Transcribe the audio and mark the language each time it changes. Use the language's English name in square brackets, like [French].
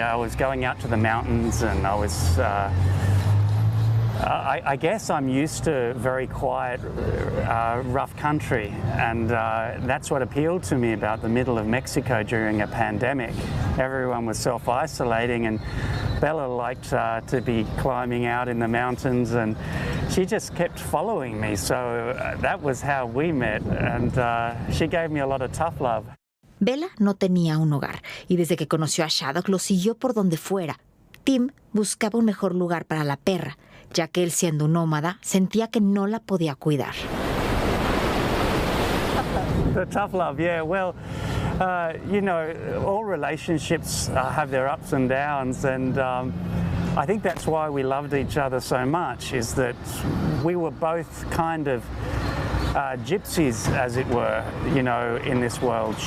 [English] I was going out to the mountains, and I was. I guess I'm used to very quiet, rough country, and that's what appealed to me about the middle of Mexico during a pandemic. Everyone was self-isolating, and Bella liked to be climbing out in the mountains, and she just kept following me, so that was how we met, and she gave me a lot of tough love. [Spanish] Bella no tenía un hogar, y desde que conoció a Shaddock lo siguió por donde fuera. Tim buscaba un mejor lugar para la perra, ya que él, siendo un nómada, sentía que no la podía cuidar. [English] The tough love, yeah. Well, you know, all relationships have their ups and downs, and I think that's why we loved each other so much, is that we were both kind of gypsies, as it were, you know, in this world.